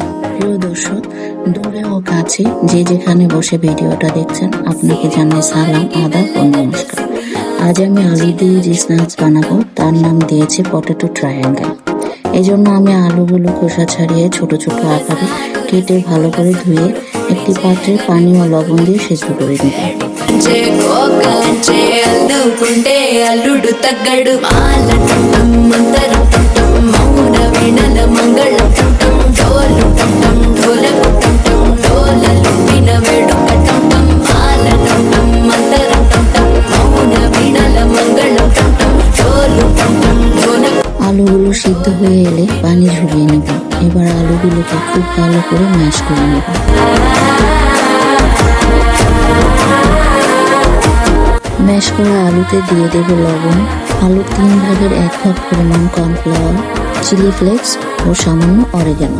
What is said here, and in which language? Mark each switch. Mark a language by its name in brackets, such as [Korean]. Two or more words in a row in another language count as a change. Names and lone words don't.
[Bangla] প্রিয় দর্শক, দূরে ও কাছে যে যেখানে বসে ভিডিওটা দেখছেন, আপনাকে জানাই সালাম, আদাব ও নমস্কার। আজ আমি আলু দিয়ে যে স্ন্যাক্স বানাবো তার নাম দিয়েছি পটেটো ট্রায়াঙ্গেল। এই জন্য আমি আলুগুলো খোসা ছাড়িয়ে ছোট ছোট আকারে কেটে ভালো করে ধুয়ে একটি পাত্রে পানি ও লবণ দিয়ে সেদ্ধ করে নেব। [Telugu] అల్లుకుంటే అల్లుడు తగ్గడు మాల టం మందర టం మౌన వినల మంగళ టం డోలు టం డోలకు టం డోలలు విన వేడుక టం మాల టం మందర టం మౌన వినల మంగళ టం డోలు టం డోలకు। [Bangla] আলুগুলো সিদ্ধ হয়ে এলে পানি ঝরিয়ে নেব। এবার আলুগুলোকে খুব ভালো করে ম্যাশ করে নেব। ম্যাশ করা আলুতে দিয়ে দেব লবণ, আলুর 3 ভাগের 1 ভাগ পরিমাণ কর্নফ্লাওয়ার, [English] chili flakes [Bangla] ও সামান্য অরিগানো।